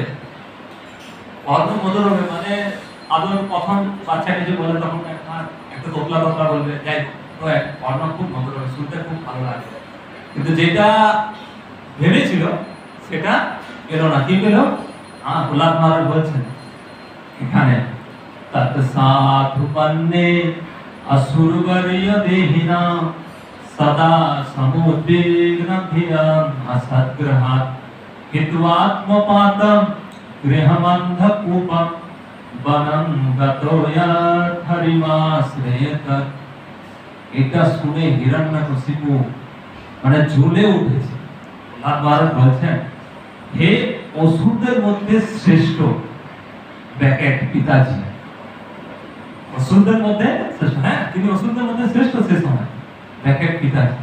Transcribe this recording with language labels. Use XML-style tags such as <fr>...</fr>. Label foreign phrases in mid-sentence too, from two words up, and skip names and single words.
<bn>কর্ণ মধুর হবে মানে আদৌ প্রথম বাচ্চাকে যে বলে তখন একটা তোতলা তোতলা বলবে, যাই কর্ণ খুব মধুর হবে, শুনতে খুব ভালো লাগে। কিন্তু যেটা ভেবেছিল সেটা এলো না। কি পেল? প্রহ্লাদ মহারাজ বলছেন এখানে</bn> <sa>তৎ সাধু পন্নে असुरवर्य देहिना सदा समुद्विग्न धियं असद्ग्रहात् हित्वात्मपातं गृहमन्धकूपं वनं गतो यत् हरिमाश्रयेत।</sa> <bn>এটা শুনে হিরণ্যকশিপু মানে জ্বলে উঠেছে। প্রহ্লাদ মহারাজ বলছেন, হে অসুরদের মধ্যে শ্রেষ্ঠ ব্যাকেট পিতাজি, অসুরদের মধ্যে শ্রেষ্ঠ, হ্যাঁ তিনি অসুরদের মধ্যে শ্রেষ্ঠ সে সময় ব্যাকেট পিতাজি।</bn>